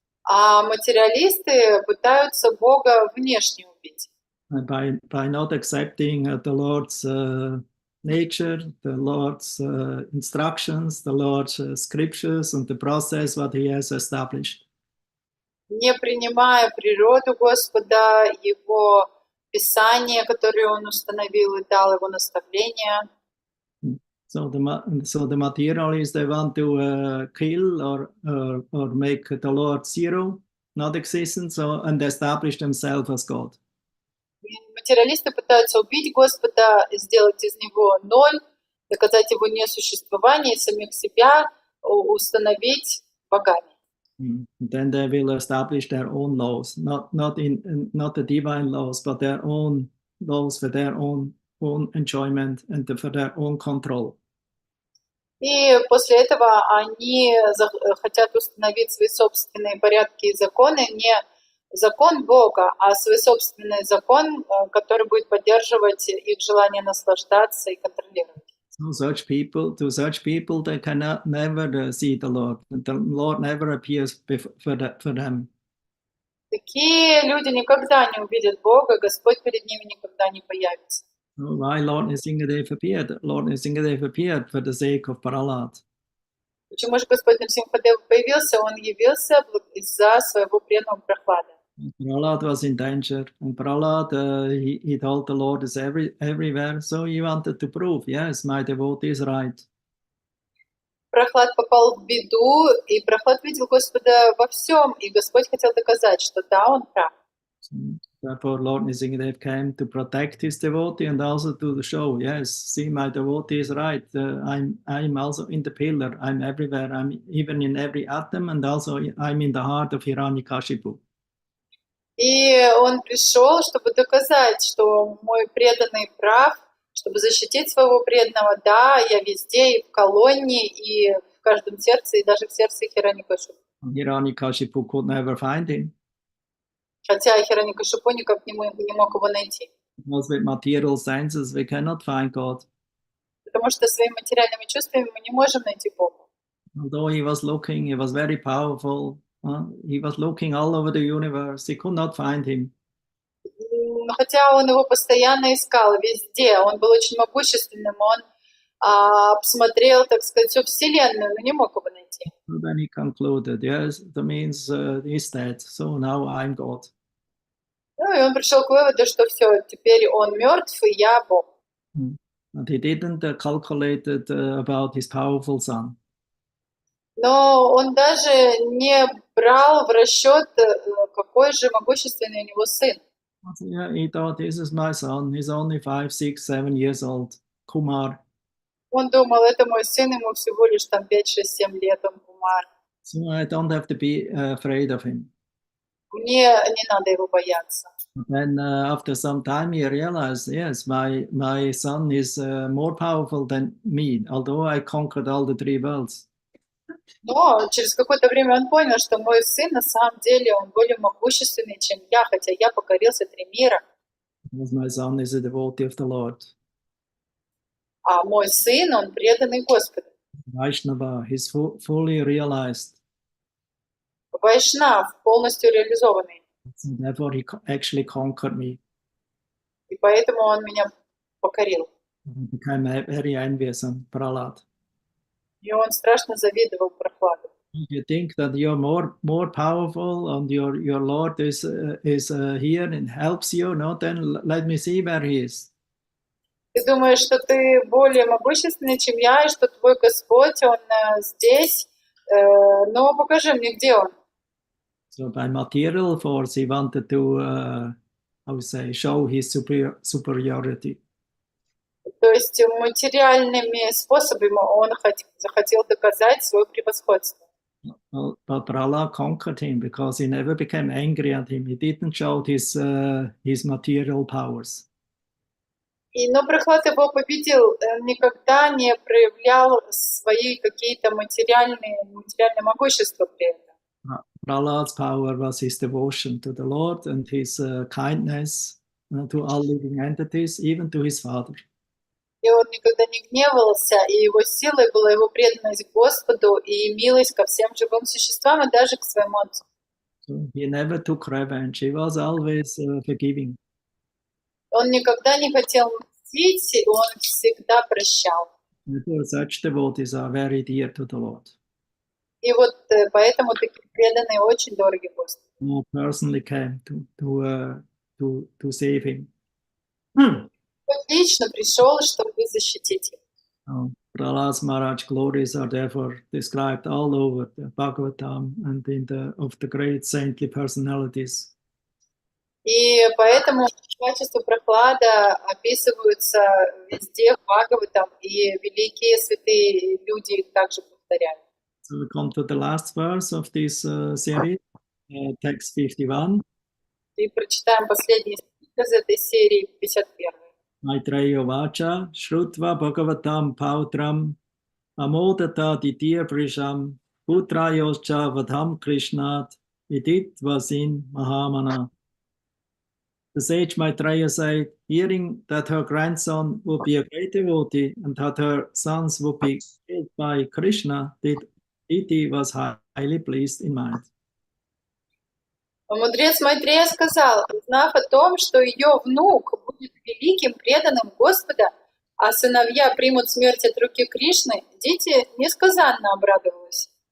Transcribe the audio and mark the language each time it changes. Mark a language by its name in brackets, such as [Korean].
[Russian] А материалисты пытаются Бога внешне убить. [English] By not accepting the Lord's nature, the Lord's instructions, the Lord's scriptures, and the process what He has established. [Russian] Не принимая природу Господа, Его Писание, которое Он установил и дал, Его наставления. [English] So the materialists, they want to kill or make the Lord zero, not existent, and establish themselves as God. [Russian] Материалисты пытаются убить Господа, сделать из Него ноль, доказать Его несуществование, самих себя установить богами. [English] Then they will establish their own laws, not the divine laws, but their own laws for their own enjoyment and for their own control. [Russian] И после этого они хотят установить свои собственные порядки и законы, не закон Бога, а свой собственный закон, который будет поддерживать их желание наслаждаться и контролировать. [English] To such people, they cannot never see the Lord. The Lord never appears for them. [Russian] Такие люди никогда не увидят Бога, Господь перед ними никогда не появится. [English] Why Lord Nrsimhadev appeared? Lord Nrsimhadev appeared for the sake of Prahlad. [Russian] Почему же Господь Нрсимхадев появился? Он явился из-за своего преданного Прахлада. [English] Prahlad was in danger, and Prahlad, he told the Lord is everywhere, so he wanted to prove, yes, my devotee is right. [Russian] Прахлад попал в беду, и Прахлад видел Господа во всем, и Господь хотел доказать, что да, он прав. [English] Therefore, Lord Nrsimhadev came to protect his devotee and also to show, yes, see, my devotee is right. I'm also in the pillar. I'm everywhere. I'm even in every atom, and also I'm in the heart of Hiranyakashipu. [Russian] И он пришел, чтобы доказать, что мой преданный прав, чтобы защитить своего преданного. Да, я везде, и в колонне, и в каждом сердце, и даже в сердце Хираньякашипу. [English] Hiranyakashipu could never find him. [Russian] Хотя Хираньякашипу никак не мог его найти. [English] Because with material senses we cannot find God. [Russian] Потому что своими материальными чувствами мы не можем найти Бога. [English] Although he was very powerful, he was looking all over the universe, he could not find him. [Russian] Хотя он его постоянно искал везде, он был очень могущественным, он обсмотрел, так сказать, всю Вселенную, но не мог его найти. [English] Then he concluded, yes, that means he's dead, so now I'm God. [Russian] Ну и он пришел к выводу, что все, теперь он мертв, и я Бог. [English] And he didn't calculate about his powerful son. [Russian] Но он даже не брал в расчет, какой же могущественный у него сын. [English] Yeah, he thought, this is my son, he's only 5, 6, 7 years old, Kumar. [Russian] Он думал, это мой сын, ему всего лишь там 5, 6, 7 лет, он Кумар. [English] So I don't have to be afraid of him. [Russian] Мне не надо его бояться. [English] Then after some time he realized, yes, my son is more powerful than me, although I conquered all the 3 worlds. [Russian] Но через какое-то время он понял, что мой сын на самом деле он более могущественный, чем я, хотя я покорился 3 мира. [English] Because my son is a devotee of the Lord. [Russian] А мой сын, он преданный Господу. [English] Vaishnava, he's fully realized. [Russian] Вайшнав, полностью реализованный. [English] So therefore he actually conquered me. [Russian] И поэтому он меня покорил. [English] I became very envious of Prahlad. [Russian] И он страшно завидовал Прохладу. [English] You think that you're more powerful and your Lord is here and helps you, no? Then let me see where he is. [Russian] Ты думаешь, что ты более могущественный, чем я, и что твой Господь, он здесь, но покажи мне, где он. [English] So by material force, he wanted to, show his superiority. [Russian] То есть материальными способами он захотел доказать свое превосходство. [English] But Prahlad conquered him because he never became angry at him. He didn't show his material powers. [Russian] Но Прохлад его победил, он никогда не проявлял свои какие-то материальное могущество при этом. [English] Prahlad's power was his devotion to the Lord and his kindness to all living entities, even to his father. [Russian] И он никогда не гневался, и его силой была его преданность Господу и милость ко всем живым существам, и даже к своему отцу. [English] So he never took revenge. He was always forgiving. [Russian] Он никогда не хотел мстить, он всегда прощал. [English] Therefore, such devotees are very dear to the Lord. [Russian] И вот поэтому такие преданные очень дороги Господу. [English] Who personally came to save him. [Russian] Он лично пришел, чтобы защитить их. [English] Prahlad's Maharaj Glories are therefore described all over the Bhagavatam and of the great saintly personalities. [Russian] И поэтому качества Прохлада описываются везде, в Бхагаватам, и великие святые люди их также повторяют. [English] So we come to the last verse of this series, text 51. [Russian] И прочитаем последний стих из этой серии, 51. [Sanskrit] Maitreya Vacha, Shrutva Bhagavatam Pautram, Amodata Ditir Prisham, Putrayoscha Vadham Krishnat, Idit Vasin Mahamana. [English] The sage Maitreya said, hearing that her grandson would be a great devotee and that her sons would be killed by Krishna, Diti was highly pleased in mind. [Russian] Мудрец Майтрея сказал, узнав о том, что ее внук будет великим, преданным Господа, а сыновья примут смерть от руки Кришны, Дити несказанно обрадовалась.